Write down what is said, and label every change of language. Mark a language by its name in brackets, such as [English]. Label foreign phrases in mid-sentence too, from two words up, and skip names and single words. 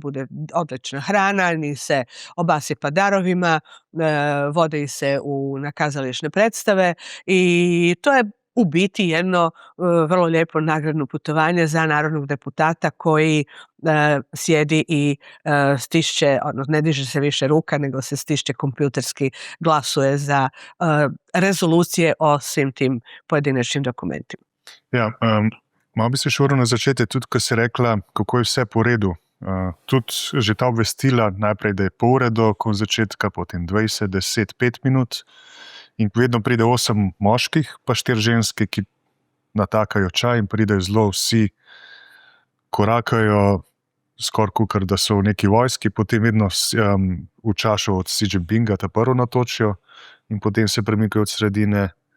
[Croatian] bude odlična hrana, njih se obasipa darovima, vode ih se na kazališne predstave i to je u biti jedno vrlo lijepo nagradno putovanje za narodnog deputata koji sjedi i stišće, odnosno ne diže se više ruka, nego se stišće kompjuterski, glasuje za rezolucije o svim tim pojedinačnim dokumentima. [Slovenian] Ja, malo bi se še vrnil na začetek, tudi ko si rekla, kako je vse po redu. Tudi že ta obvestila, najprej, da je pol ure do začetka, potem 20, 10, 5 minut in vedno pride 8 moških, pa 4 ženske, ki natakajo čaj in pridejo zelo vsi, korakajo skoraj kakor da so v neki vojski, potem vedno v čašu od Xi Jinpinga ta prvo natočijo in potem se premikajo od sredine.